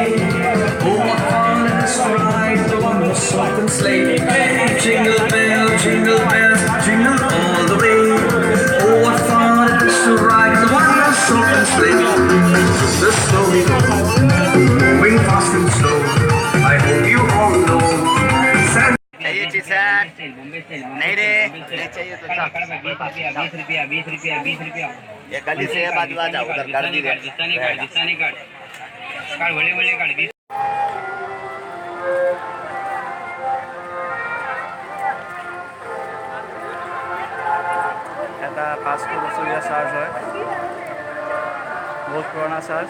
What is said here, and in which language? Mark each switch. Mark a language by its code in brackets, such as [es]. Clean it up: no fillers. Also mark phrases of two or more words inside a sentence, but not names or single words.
[en] Oh, what fun it is to ride the one-horse open sleigh. Hey, jingle bells, jingle all the way. Oh, what fun it is to ride the one-horse open sleigh. The snowy moving fast and slow. I hope you all know. [hi] चाहिए टी शर्ट नहीं रे नहीं चाहिए तो 20 रुपया ये गली से बाजू आ जाओ उधर कर दी [as] এটা 500 বছৰীয়া চাৰ্জ হয়, বহুত পুৰণা চাৰ্জ।